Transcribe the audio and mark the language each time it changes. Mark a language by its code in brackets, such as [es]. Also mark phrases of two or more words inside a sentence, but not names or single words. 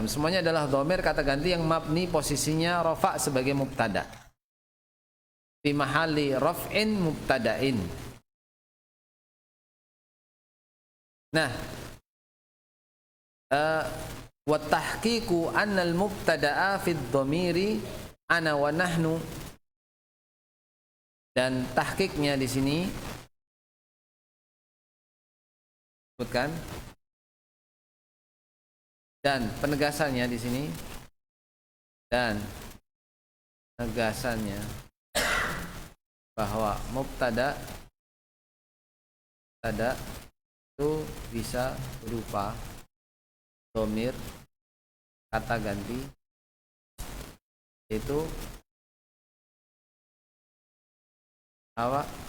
[id] Semuanya adalah dhamir kata ganti yang mabni posisinya rafa sebagai mubtada. [ar] في محل رفع مبتدأ. Nah, وتحقيق أن المبتدأ في ضمير أنا ونحن, [id] dan tahqiqnya di sini sebutkan, dan penegasannya di sini, dan penegasannya bahwa mubtada itu bisa berupa dhamir kata ganti, yaitu apa?